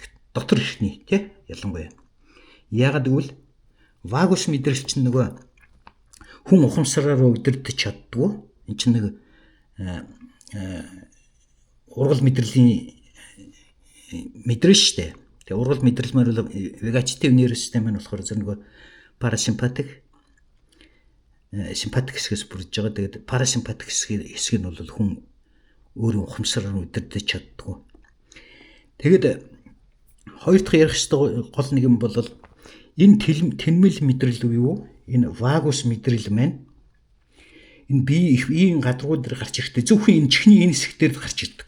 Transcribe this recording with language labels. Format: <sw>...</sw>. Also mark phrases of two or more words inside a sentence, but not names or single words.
<mn>Дотор эрхний тий ялангуяа. Яагаад гэвэл vagus мэдрэл чинь нөгөө хүн ухамсараар удирдах чаддгүй. Энд чинь нэг ургал мэдрэлийн мэдрэл штэ. Тэгээ ургал мэдрэл мөр</mn> <en>vegetative nervous system</en> <mn>нь болохоор зөв нөгөө parasympathetic симпатик хэсгээс бүрдэж байгаа. Тэгээд parasympathetic хэсэг нь бол хүн өөрийн ухамсараар удирдах чаддгүй. Тэгээд хоёр дахь ярих ёстой гол нэг юм бол энэ тэнмэл мэдрэл буюу энэ vagus мэдрэл маань энэ бие их биеийн гадаргууд дээр гарч ирэхдээ зөвхөн энэ чихний энэ хэсэг дээр гарч ирдэг.</mn>